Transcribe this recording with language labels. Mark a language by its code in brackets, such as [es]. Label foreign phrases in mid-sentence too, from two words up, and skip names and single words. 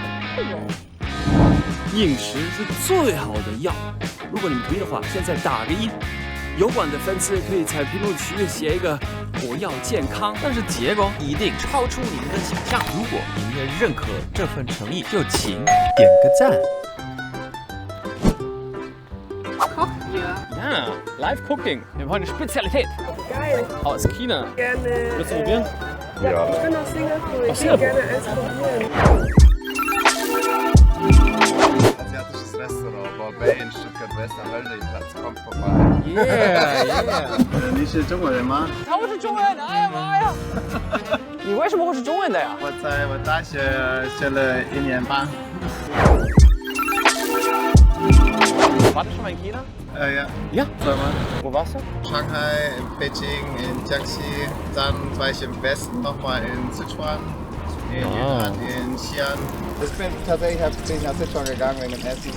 [zh] 饮食是最好的药，如果你们同意的话，现在打个1。有关的粉丝可以在评论区写一个我要健康，但是结果一定超出你们的想象。如果你们也认可这份诚意，就请点个赞。 [de] Ja, Live Cooking. Wir haben heute eine Spezialität. Geil. Aus China. Gerne. Willst du probieren? Ja. Ich bin aus Singapur. Aus Ich will Singapur? gerne eins probieren. Asiatisches Restaurant, Borbet in Stuttgart-West am Wölderplatz, kommt vorbei. [en] Yeah, yeah. [zh] 你是中国人吗？我是中文的，哎呀妈呀！你为什么会是中文的呀？我在我大学学了1年半。 [de] Warst du schon mal in China? Ja. Ja. Zweimal. Wo warst du? Shanghai, in Beijing, in Jiangxi. Dann war ich im Westen nochmal in Sichuan. In Yunnan, in Xi'an. Ich bin tatsächlich bin ich nach Sichuan gegangen wegen dem Essen.